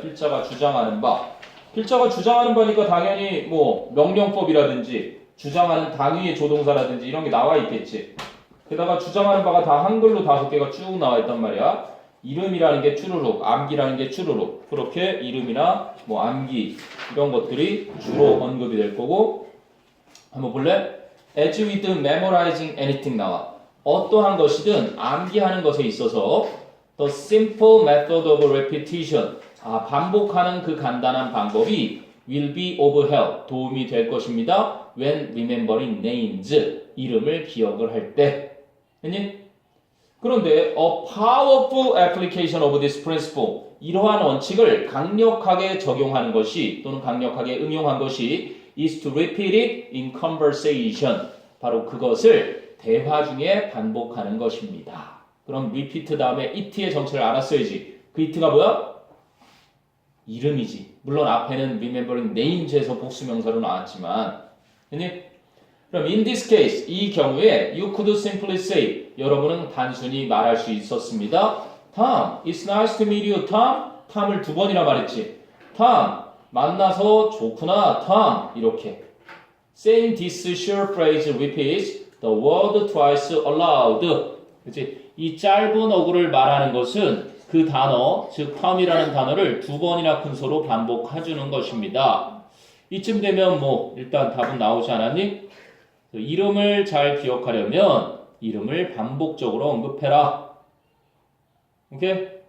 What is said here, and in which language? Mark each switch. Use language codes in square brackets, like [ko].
[ko] 필자가 주장하는 바. 필자가 주장하는 바니까 당연히 뭐 명령법이라든지 주장하는 당위의 조동사라든지 이런 게 나와 있겠지. 게다가 주장하는 바가 다 한글로 5개가 쭉 나와 있단 말이야. 이름이라는 게 쭈루룩, 암기라는 게 쭈루룩. 그렇게 이름이나 뭐 암기 이런 것들이 주로 언급이 될 거고. 한번 볼래? [en] As with memorizing anything [ko] 나와. 어떠한 것이든 암기하는 것에 있어서 [en] the simple method of repetition. [ko] 반복하는 그 간단한 방법이 [en] will be of help. [ko] 도움이 될 것입니다. [en] When remembering names. [ko] 이름을 기억을 할 때. 아니? 그런데 [en] a powerful application of this principle. [ko] 이러한 원칙을 강력하게 적용하는 것이 또는 강력하게 응용한 것이 [en] is to repeat it in conversation. [ko] 바로 그것을 대화 중에 반복하는 것입니다. 그럼 repeat 다음에 it의 정체를 알았어야지. 그 it가 뭐야? 이름이지. 물론 앞에는 remembering names에서 복수명사로 나왔지만. 아니? 그럼 [en] in this case, [ko] 이 경우에 [en] you could simply say, [ko] 여러분은 단순히 말할 수 있었습니다. [en] Tom, it's nice to meet you, Tom. [ko] Tom을 2번이나 말했지. Tom, 만나서 좋구나, Tom. 이렇게. [en] Saying this short phrase repeats the word twice aloud. [ko] 그치? 이 짧은 어구를 말하는 것은 그 단어, 즉 Tom이라는 단어를 2번이나 큰 소로 반복해주는 것입니다. 이쯤 되면 뭐 일단 답은 나오지 않았니? 이름을 잘 기억하려면 이름을 반복적으로 언급해라. 오케이?